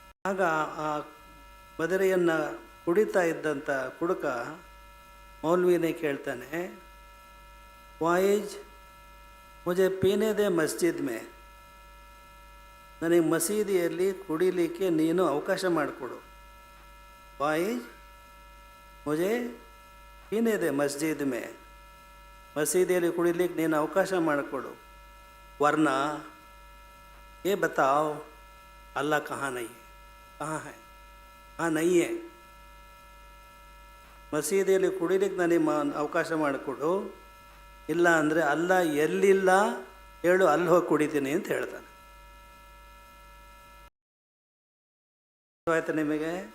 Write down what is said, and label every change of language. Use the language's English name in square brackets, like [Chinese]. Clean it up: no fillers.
[Kannada] ಆಗ ಆ ಬದರಿಯನ್ನು ಕುಡಿತಾ ಇದ್ದಂಥ ಕುಡುಕ ಮೌಲ್ವಿನೇ ಕೇಳ್ತಾನೆ, [Hindi] ವಾಯಿಜ್ ಮುಜೆ ಪೀನೆ ದೇ ಮಸ್ಜಿದ್ ಮೇ, [Kannada] ನನಗೆ ಮಸೀದಿಯಲ್ಲಿ ಕುಡಿಲಿಕ್ಕೆ ನೀನು ಅವಕಾಶ ಮಾಡಿಕೊಡು. [Hindi] ವಾಯಿಜ್ ಮುಜೆ ಪೀನೆ ದೇ ಮಸ್ಜಿದ್ ಮೇ, [Kannada] ಮಸೀದಿಯಲ್ಲಿ ಕುಡಿಲಿಕ್ಕೆ ನೀನು ಅವಕಾಶ ಮಾಡಿಕೊಡು. [Hindi] ವರ್ನಾ ये बताओ अल्लाह कहाँ नहीं है, कहाँ है? हाँ नहीं है. [Kannada] ಮಸೀದಿಯಲ್ಲಿ ಕುಡಿಲಿಕ್ಕೆ ನನಗೆ ಅವಕಾಶ ಮಾಡಿಕೊಡು, ಇಲ್ಲ ಅಂದರೆ ಅಲ್ಲ ಎಲ್ಲಿಲ್ಲ ಹೇಳು, ಅಲ್ಲಿ ಹೋಗಿ ಕುಡಿತೀನಿ ಅಂತ ಹೇಳ್ತಾನೆ. ಆಯ್ತು ನಿಮಗೆ?